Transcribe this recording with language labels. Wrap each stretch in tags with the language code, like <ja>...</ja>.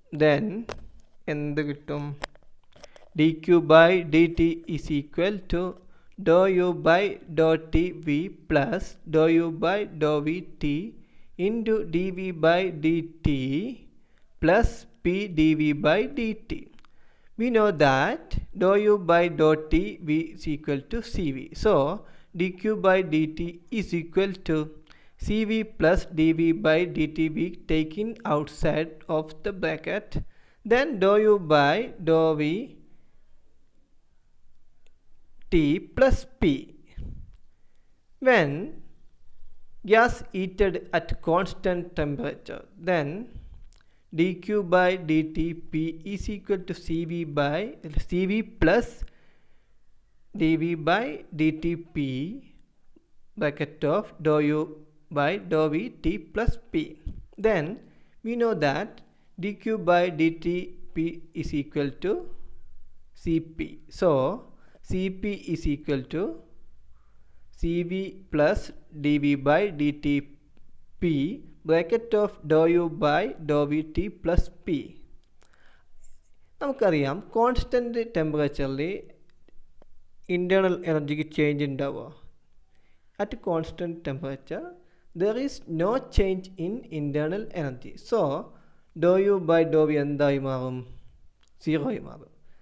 <en>then</en> <ml>എന്ത് കിട്ടും?</ml> <en>D Q by D T is equal to ഡോ U by ഡോ T V plus ഡോ U by ഡോ V T into D V by D T plus P D V by D T. We know that dou u by dou t v is equal to cv. So dq by dt is equal to cv plus dv by dt we taken outside of the bracket. Then dou u by dou v t plus p. When gas heated at constant temperature, then dq by dt p is equal to cv plus dv by dt p bracket of dou u by dou v t plus p. Then we know that dq by dt p is equal to cp. So cp is equal to cv plus dv by dt p bracket of dou u by dou v t plus p.</en> <ml>നമുക്കറിയാം constant ടെമ്പറേച്ചറിൽ internal എനർജിക്ക് change ഉണ്ടാവുക.</ml> <en>At constant temperature there is no change in internal energy. So ഡോ U by ഡോ V</en> <ml>എന്തായി മാറും? സീറോയി മാറും.</ml>